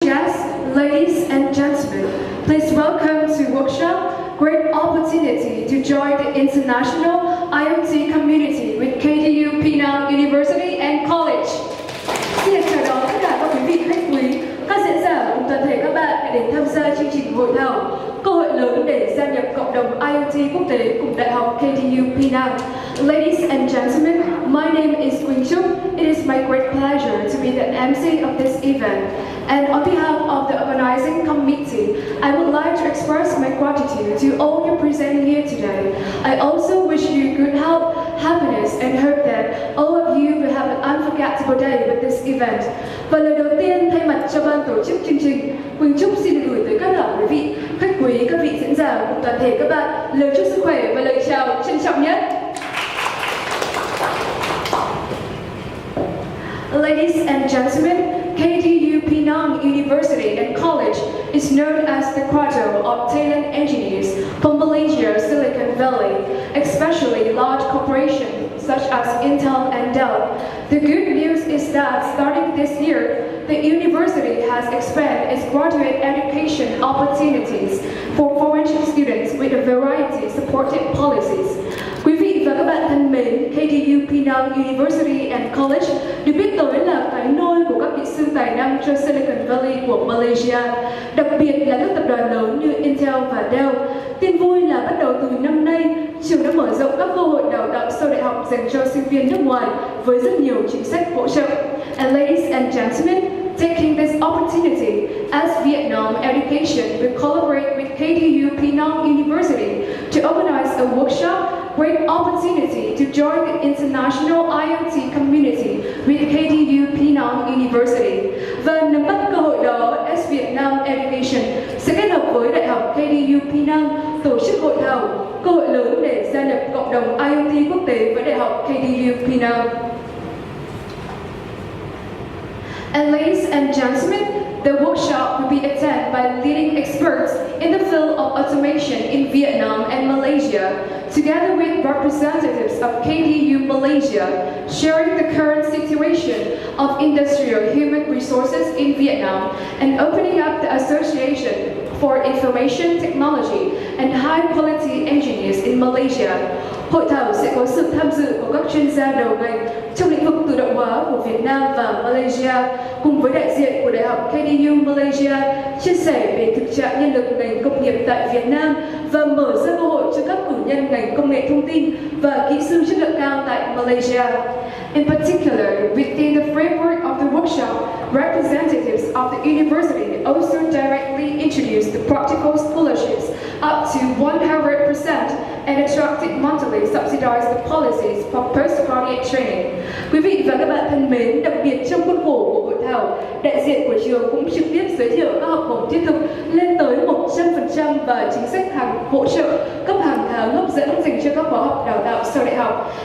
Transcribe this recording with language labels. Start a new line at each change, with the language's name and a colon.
English: guests, ladies and gentlemen, please welcome to workshop. Great opportunity to join the international IoT community with KTU Penang University and College.
Vietnamese: Xin chào đón tất cả các quý vị khách quý, các diễn giả cùng toàn thể các bạn đã đến tham gia chương trình hội thảo cơ hội lớn để gia nhập cộng đồng IoT quốc tế cùng Đại học KTU Penang.
English: Ladies and gentlemen, my name is Vu Quynh Truc. It is my great pleasure to be the MC of this event. And on behalf of the organizing committee, I would like to express my gratitude to all you present here today. I also wish you good health, happiness, and hope that all of you will have an unforgettable day with this event.
Vietnamese: Và lời đầu tiên thay mặt cho ban tổ chức chương trình, Quynh Truc xin gửi tới tất cả quý vị khách quý, các vị diễn giả cùng toàn thể các bạn lời chúc sức khỏe và lời chào trân trọng nhất.
English: Ladies and gentlemen, KTU Penang University and College is known as the cradle of talent engineers from Malaysia, Silicon Valley, especially large corporations such as Intel and Dell. The good news is that starting this year, the university has expanded its graduate education opportunities for foreign students with a variety of supported policies.
Vietnamese: Quý vị và các bạn thân mến, KTU Penang University and College được biết tới là cái nôi của các kỹ sư tài năng cho Silicon Valley của Malaysia, đặc biệt là các tập đoàn lớn như Intel và Dell. Tin vui là bắt đầu từ năm nay, trường đã mở rộng các cơ hội đào tạo sau đại học dành cho sinh viên nước ngoài với rất nhiều chính sách hỗ trợ.
English: And ladies and gentlemen, taking this opportunity, as Vietnam Education will collaborate with KTU Penang University to organize a workshop. Great opportunity to join the international IoT community with KTU Penang University.
Vietnamese: Và nắm bắt cơ hội đó, as Vietnam Education sẽ kết hợp với Đại học KTU Penang tổ chức hội thảo cơ hội lớn để gia nhập cộng đồng IoT quốc tế với Đại học KTU Penang.
English: And ladies and gentlemen, the workshop will be attended by leading experts in the field of automation in Vietnam and Malaysia, together with representatives of KTU Malaysia, sharing the current situation of industrial human resources in Vietnam and opening up the association for information technology and high-quality engineers in Malaysia.
Vietnamese: Hội thảo sẽ có sự tham dự của các chuyên gia đầu ngành trong lĩnh vực tự động hóa của Việt Nam và Malaysia, cùng với đại diện của Đại học KTU Malaysia chia sẻ về thực trạng nhân lực ngành công nghiệp tại Việt Nam và mở ra cơ hội cho các cử nhân ngành công nghệ thông tin và kỹ sư chất lượng cao tại Malaysia.
English: In particular, within the framework of the workshop, representatives of the university also directly introduced the practical scholarships up to 100% and attracted monthly subsidized policies for postgraduate training.
Vietnamese: Quý vị và các bạn thân mến, đặc biệt trong khuôn khổ của hội thảo, đại diện của trường cũng trực tiếp giới thiệu các học bổng thiết thực lên tới 100% và chính sách hỗ trợ cấp hàng tháng hấp dẫn dành cho các khóa học đào tạo sau đại học.